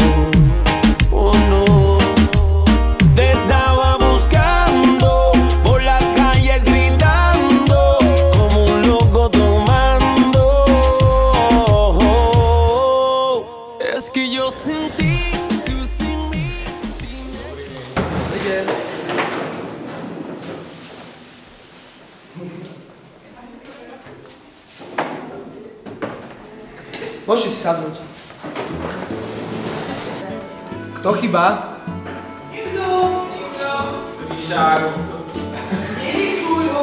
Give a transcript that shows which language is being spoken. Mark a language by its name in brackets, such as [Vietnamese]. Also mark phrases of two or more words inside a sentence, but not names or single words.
[Spanish] Oh no. Te estaba buscando por las calles gritando, como un loco tomando. Es que yo sin ti, tú sin mí. [Slovak] Môžete si sadnúť. Kto chýba? Nikto! Nedýchuj ho!